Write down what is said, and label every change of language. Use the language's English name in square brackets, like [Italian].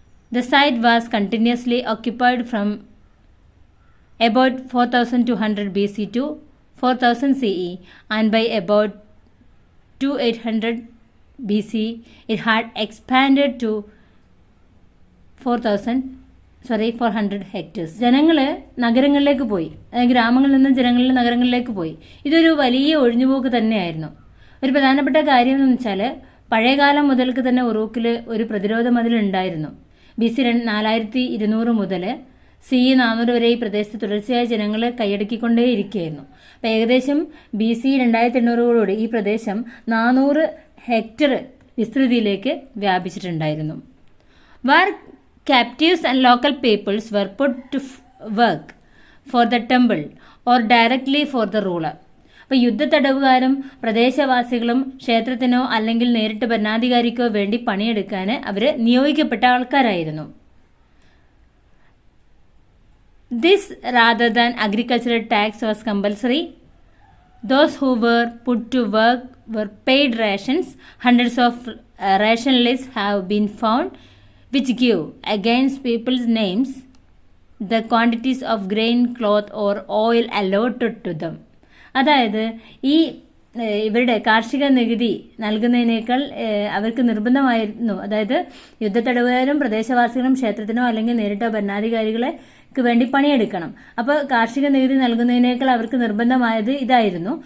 [English] The site was continuously occupied from about 4200 BC to 4000 CE, and by about 2800 BC it had expanded to 400 hectares. [Malayalam] ജനങ്ങൾ നഗരങ്ങളിലേക്ക് പോയി, ഗ്രാമങ്ങളിൽ നിന്ന് ജനങ്ങൾ നഗരങ്ങളിലേക്ക് പോയി. ഇതൊരു വലിയ ഒഴിഞ്ഞുപോക്ക് തന്നെയായിരുന്നു. ഒരു പ്രധാനപ്പെട്ട കാര്യം എന്ന് വെച്ചാൽ പഴയകാലം മുതൽക്ക് തന്നെ ഉറൂക്കിൽ ഒരു പ്രതിരോധ മതിൽ ഉണ്ടായിരുന്നു. BC 4200 മുതൽ CE 400 വരെ ഈ പ്രദേശത്ത് തുടർച്ചയായ ജനങ്ങൾ കൈയടക്കിക്കൊണ്ടേയിരിക്കുകയായിരുന്നു. അപ്പോൾ ഏകദേശം BC 2800 ഈ പ്രദേശം 400 hectare വിസ്തൃതിയിലേക്ക് വ്യാപിച്ചിട്ടുണ്ടായിരുന്നു. [English] Where captives and local peoples were put to work for the temple or directly for the ruler. [Malayalam] അപ്പോൾ യുദ്ധത്തടവുകാരും പ്രദേശവാസികളും ക്ഷേത്രത്തിനോ അല്ലെങ്കിൽ നേരിട്ട് ഭരണാധികാരിക്കോ വേണ്ടി പണിയെടുക്കാൻ അവർ നിയോഗിക്കപ്പെട്ട ആൾക്കാരായിരുന്നു. [English] This, rather than agricultural tax, was compulsory. Those who were put to work were paid rations. Hundreds of ration lists have been found which give, against people's names, the quantities of grain, cloth or oil allotted to them. [Malayalam] അതായത് ഇവരുടെ കാർഷിക നികുതി നൽകുന്നതിനേക്കാൾ അവർക്ക് നിർബന്ധമായിരുന്നു. അതായത് യുദ്ധത്തടവുകാരും പ്രദേശവാസികളും ക്ഷേത്രത്തിനോ അല്ലെങ്കിൽ നേരിട്ടോ ഭരണാധികാരികൾക്ക് വേണ്ടി പണിയെടുക്കണം. അപ്പോൾ കാർഷിക നികുതി നൽകുന്നതിനേക്കാൾ അവർക്ക് നിർബന്ധമായത് ഇതായിരുന്നു.